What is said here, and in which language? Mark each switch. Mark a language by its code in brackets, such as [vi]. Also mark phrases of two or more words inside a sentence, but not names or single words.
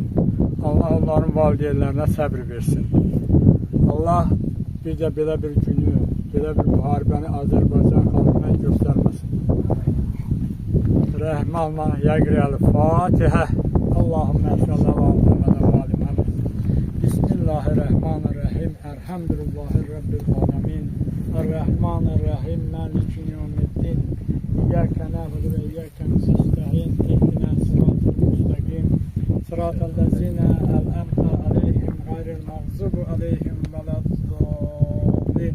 [az] Allah onların valideynlərinə səbr versin. Allah bir də belə bir günü, belə bir müharibəni Azərbaycan xalqına göstərməsin. Rəhmanla yəqriyəli Fatihə. [ar] اللهم صلى الله عليه وسلم. بسم الله الرحمن الرحيم. الحمد لله رب العالمين. الرحمن الرحيم. مالك يوم الدين. إياك نعبد وإياك نستعين. اهدنا الصراط المستقيم. صراط الذين أنعمت عليهم غير المغضوب عليهم ولا الضالين.